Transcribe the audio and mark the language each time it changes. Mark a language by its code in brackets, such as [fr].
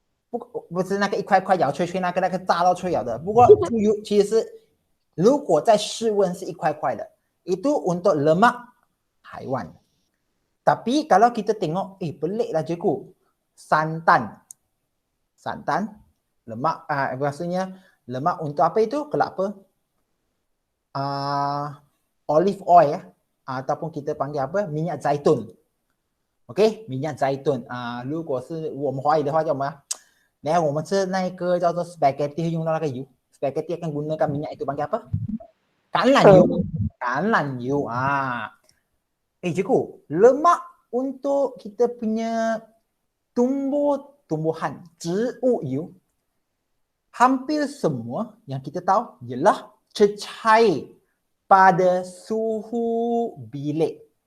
[zh] 不是那个一块一块咬脆脆那个炸到脆咬的。不过猪油其实是，如果在室温是一块块的， itu untuk lemak haiwan. [ms] Tapi kalau kita tengok, peliklah cikgu. Santan lemak, maksudnya lemak untuk apa itu? Kelapa. Olive oil ataupun kita panggil apa? Minyak zaitun. [zh] OK， minyak zaitun 如果是我们华语的话叫什么？来，我们吃那个叫做 spaghetti 会用到那个油 ， spaghetti akan gunakan minyak itu panggil apa？ [ms] 橄榄油cikgu, lemak untuk kita punya tumbuhan 植物油 hampir semua yang kita tahu ialah cecair pada suhu bilik.